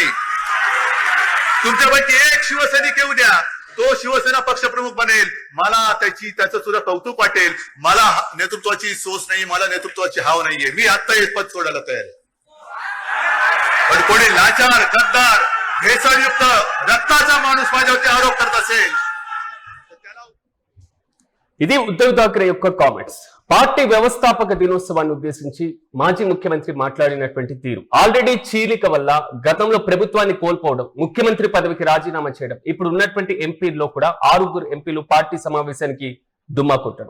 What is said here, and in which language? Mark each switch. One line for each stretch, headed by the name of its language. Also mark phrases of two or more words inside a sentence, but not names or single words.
Marathi: तुमच्यापैकी एक शिवसैनिक येऊ द्या, तो शिवसेना पक्षप्रमुख बनेल, मला त्याचं सुद्धा कौतुक वाटेल. मला नेतृत्वाची सोच नाही, मला नेतृत्वाची हाव नाहीये. मी आत्ता हे पद सोडायला तयार आहे. पण कोणी लाचार, गद्दार, भेसळयुक्त रक्ताचा माणूस माझ्यावरती आरोप करत असेल.
Telugu: ఇది ఉద్ధవ్ ఠాక్రే యొక్క కామెంట్స్. పార్టీ వ్యవస్థాపక దినోత్సవాన్ని ఉద్దేశించి మాజీ ముఖ్యమంత్రి మాట్లాడినటువంటి తీరు, ఆల్రెడీ చీలిక వల్ల గతంలో ప్రభుత్వాన్ని కోల్పోవడం, ముఖ్యమంత్రి పదవికి రాజీనామా చేయడం, ఇప్పుడు ఉన్నటువంటి ఎంపీల్లో కూడా 6 ఎంపీలు పార్టీ సమావేశానికి దుమ్మా కొట్టడం.